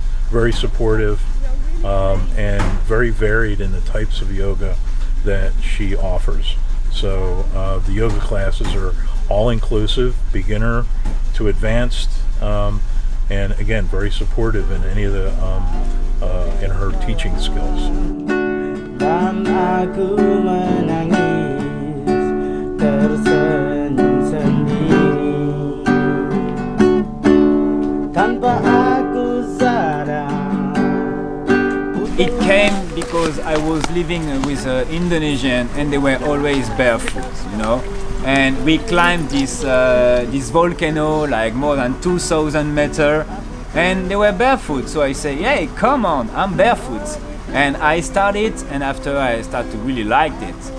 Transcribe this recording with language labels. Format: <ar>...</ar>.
<en>very supportive, and very varied in the types of yoga that she offers. So the yoga classes are all inclusive, beginner to advanced, and again, very supportive in any of the in her teaching skills.</en> <id>Dan aku menangis tersenyum sendiri tanpa aku sadar.</id> <en>It came because I was living with an Indonesian and they were always barefoot, you know. And we climbed this volcano like more than 2,000 meters and they were barefoot. So I say, hey, come on, I'm barefoot. And I started, and after I start to really like it.</en>